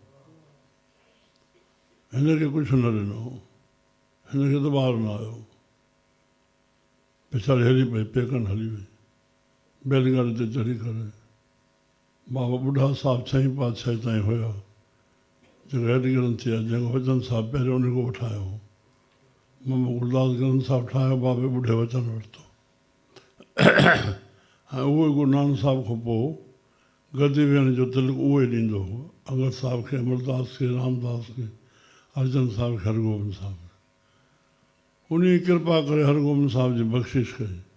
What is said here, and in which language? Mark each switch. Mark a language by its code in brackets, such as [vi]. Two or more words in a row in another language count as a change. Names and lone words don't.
[sd] हिनखे कुझु न ॾिनो, हिनखे त ॿार न आयो। पिछाड़ी हली पई, पेकनि हली वई, बैलगाड़ी ते चढ़ी करे। बाबा ॿुढा साहिब छहीं पातशाही ताईं हुया, जेको हेड ग्रंथी आहे, जंहिंखे वचन साहिब पहिरियों उन खां वठायो। मामा गुरदास ग्रंथ साहिब ठाहियो, बाबे ॿुढे वचन वरितो। ऐं उहो गुरु नानक साहिब खां पोइ गद्दी वेहण जो तिलक उहो ई ॾींदो हो। अंगद साहिब खे, अमरदास खे, रामदास खे, अर्जन साहिब खे, हरगोबिंद साहिब खे। उन कृपा करे हरगोबिंद साहिब जी बख़्शिश कई।